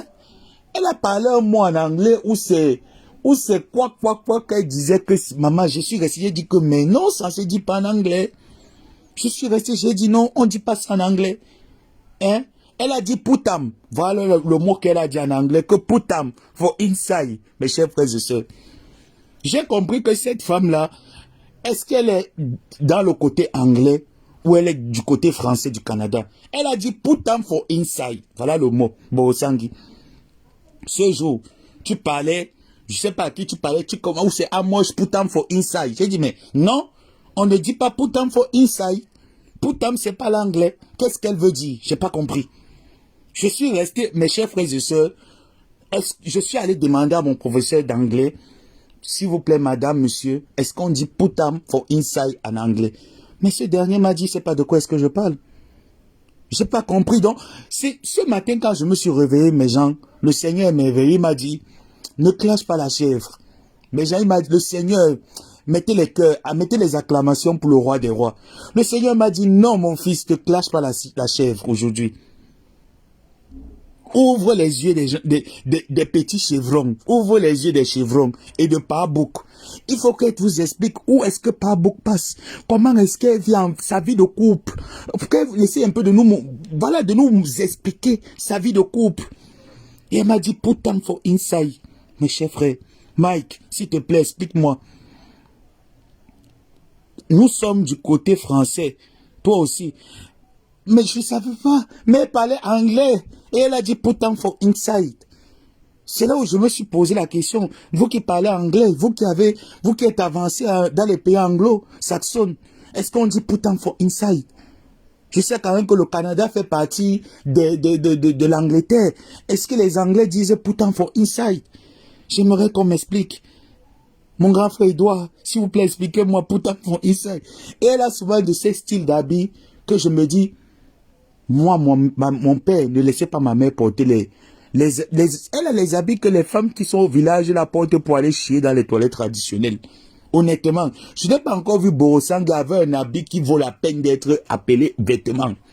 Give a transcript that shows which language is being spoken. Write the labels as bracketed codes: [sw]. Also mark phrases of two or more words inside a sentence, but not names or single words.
[fr] Elle a parlé un mot en anglais où c'est quoi, qu'elle disait que, maman, je suis resté, j'ai dit que, mais non, ça se dit pas en anglais. Je suis resté, j'ai dit non, on dit pas ça en anglais, hein. Elle a dit putam, voilà le mot qu'elle a dit en anglais, que [en] putam, for inside, [fr] mes chers frères et sœurs. J'ai compris que cette femme-là, est-ce qu'elle est dans le côté anglais ou elle est du côté français du Canada? Elle a dit [en] put them for inside. [fr] Voilà le mot. Borosangui. Ce jour, tu parlais, je sais pas à qui tu parlais, où c'est Amosh [en] put them for inside. [fr] J'ai dit mais non, on ne dit pas [en] put them for inside. Put them [fr] c'est pas l'anglais. Qu'est-ce qu'elle veut dire? J'ai pas compris. Je suis resté, mes chers frères et sœurs, Je suis allé demander à mon professeur d'anglais, s'il vous plaît, madame, monsieur, est-ce qu'on dit [en] put am for inside [fr] en anglais? Mais ce dernier m'a dit, c'est pas de quoi est-ce que je parle. J'ai pas compris. Donc, c'est ce matin quand je me suis réveillé, mes gens, le Seigneur m'a réveillé, il m'a dit, ne clash pas la chèvre. Mes gens, il m'a dit, le Seigneur, mettez les cœurs, mettez les acclamations pour le roi des rois. Le Seigneur m'a dit, non, mon fils, ne clash pas la chèvre aujourd'hui. Ouvre les yeux des petits chevrons. Ouvre les yeux des chevrons et de Pabouk. Il faut qu'elle vous explique où est-ce que Pabouk passe. Comment est-ce qu'elle vit sa vie de couple. Qu'elle essaie un peu de nous, voilà, de nous expliquer sa vie de couple. Et elle m'a dit, [en] put them for inside. [fr] Mes chers frères, Mike, s'il te plaît, explique-moi. Nous sommes du côté français. Toi aussi. Mais je ne savais pas. Mais elle parlait anglais. Et elle a dit [en] put them for inside. [fr] C'est là où je me suis posé la question. Vous qui parlez anglais, vous qui êtes avancé dans les pays anglo-saxons, est-ce qu'on dit [en] put them for inside? [fr] Je sais quand même que le Canada fait partie de l'Angleterre. Est-ce que les Anglais disent [en] put them for inside? [fr] J'aimerais qu'on m'explique. Mon grand frère Edouard, s'il vous plaît, expliquez-moi [en] put them for inside. [fr] Et elle a souvent de ces styles d'habits que je me dis, moi, mon père ne laissait pas ma mère porter elle a les habits que les femmes qui sont au village la portent pour aller chier dans les toilettes traditionnelles. Honnêtement, je n'ai pas encore vu Borosanga avec un habit qui vaut la peine d'être appelé vêtement.